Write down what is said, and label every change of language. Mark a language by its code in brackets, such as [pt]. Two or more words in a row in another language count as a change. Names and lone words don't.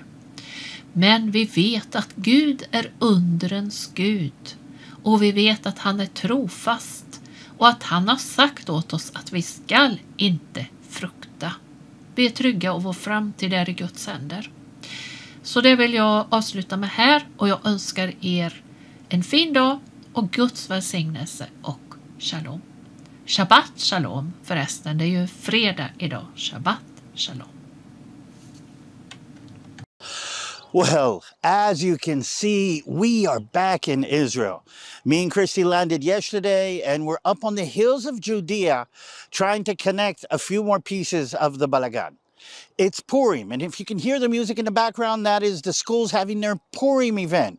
[sv] Men vi vet att Gud är undrens Gud och vi vet att han är trofast och att han har sagt åt oss att vi skall inte frukta. Vi är trygga och vår framtid är i Guds händer. Så det vill jag avsluta med här och jag önskar er en fin dag och Guds välsignelse och shalom. [he] שבת שלום [sv] förresten, det är ju fredag idag. [he] שבת שלום. [en] Well, as you can see, we are back in Israel. Me and Christy landed yesterday and we're up on the hills of Judea trying to connect a few more pieces of the Balagan. It's Purim, and if you can hear the music in the background, that is the schools having their Purim event.